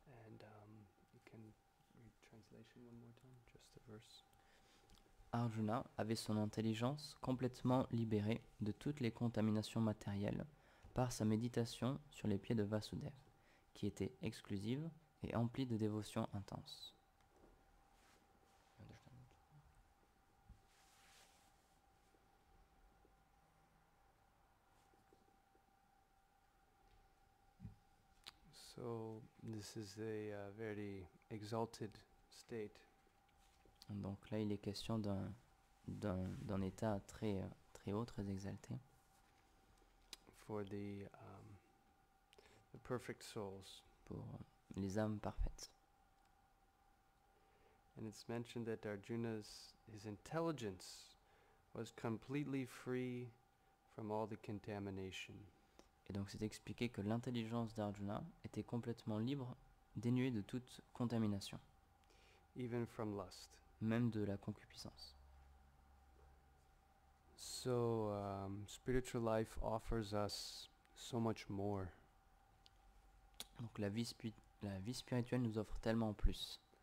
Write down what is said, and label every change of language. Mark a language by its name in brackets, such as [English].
[English] And you can read translation one more time, just the verse. [French] Arjuna avait son intelligence complètement libérée de toutes les contaminations matérielles par sa méditation sur les pieds de Vasudeva, qui était exclusive et emplie de dévotion intense. [English] So this is a very exalted state. [French] Donc là, il est question d'un état très haut, très exalté, [English] For the perfect souls. [French] pour les âmes parfaites. [English] And it's mentioned that Arjuna's his intelligence was completely free from all the contamination. [French] Et donc c'est expliqué que l'intelligence d'Arjuna était complètement libre, dénuée de toute contamination, [English] Even from lust. [French] même de la concupiscence. [English] So spiritual life offers us so much more. [French] Donc la vie spirituelle nous offre tellement plus.